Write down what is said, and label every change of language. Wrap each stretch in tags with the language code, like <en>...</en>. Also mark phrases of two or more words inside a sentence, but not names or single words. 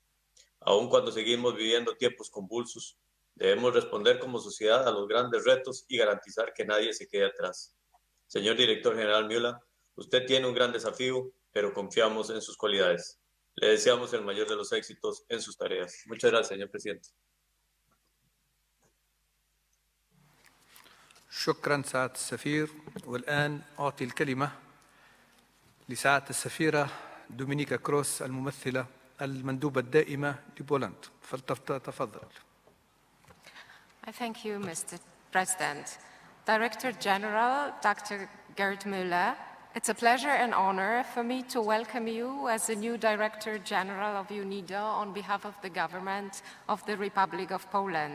<es>Aun cuando seguimos viviendo tiempos convulsos, debemos responder como sociedad a los grandes retos y garantizar que nadie se quede atrás. Señor Director General Muller, usted tiene un gran desafío, pero confiamos en sus cualidades. Le deseamos el mayor de los éxitos en sus tareas. Muchas gracias, señor presidente.</es> <ar>شكرا سعادة السفير. والآن أعطي الكلمة لسعادة السفيرة دومينيكا كروس الممثلة المندوبة الدائمة لبولندا. فلتتفضل.</ar> <en>I thank you, Mr. President. Director General Dr. Gerd Müller, it's a pleasure and honor for me to welcome you as the new Director General of UNIDO on behalf of the government of the Republic of Poland.</en>